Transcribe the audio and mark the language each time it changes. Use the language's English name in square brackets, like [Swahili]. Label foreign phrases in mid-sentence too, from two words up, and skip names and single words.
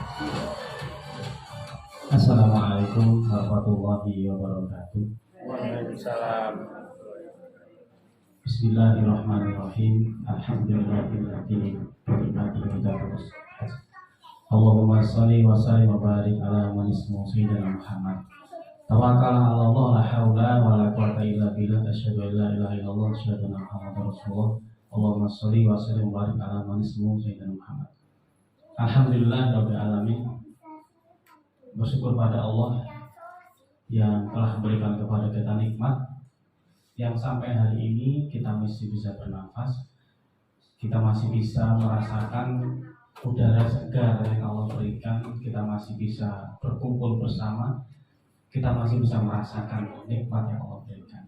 [Arabic] السلام عليكم ورحمة الله وبركاته. Waalaikumsalam. Bismillahirrahmanirrahim. الحمد لله الذي بنعمته terus. اللهم صل وسلم وبارك على من اسمه سيدنا محمد. توكل على الله لا حول ولا قوة إلا بالله. أشهد أن لا إله إلا الله وأشهد أن محمدا رسول الله. اللهم صل وسلم وبارك على من اسمه سيدنا محمد. الحمد لله رب العالمين. [Indonesian] Bersyukur pada Allah yang telah memberikan kepada kita nikmat yang sampai hari ini kita masih bisa bernafas, kita masih bisa merasakan udara segar yang Allah berikan, kita masih bisa berkumpul bersama, kita masih bisa merasakan nikmat yang Allah berikan.